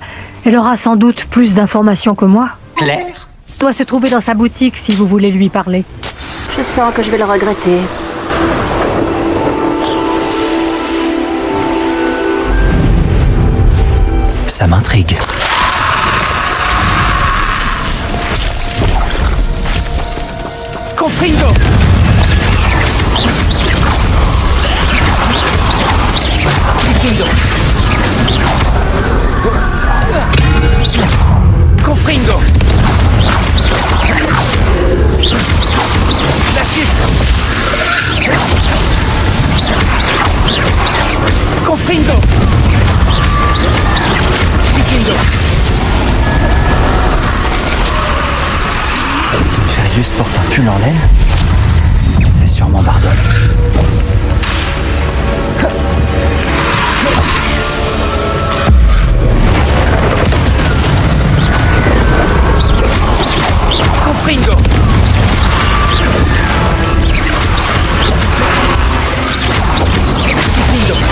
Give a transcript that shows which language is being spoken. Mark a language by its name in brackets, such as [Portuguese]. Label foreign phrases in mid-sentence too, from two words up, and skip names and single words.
[French] Elle aura sans doute plus d'informations que moi. Claire? Doit se trouver dans sa boutique si vous voulez lui parler. Je sens que je vais le regretter. Ça m'intrigue. Confringo! Confringo! Glacis! Confringo! Vikingo! Cet Inferius porte un pull en laine? C'est sûrement Bardolph. Confringo! Vikingo!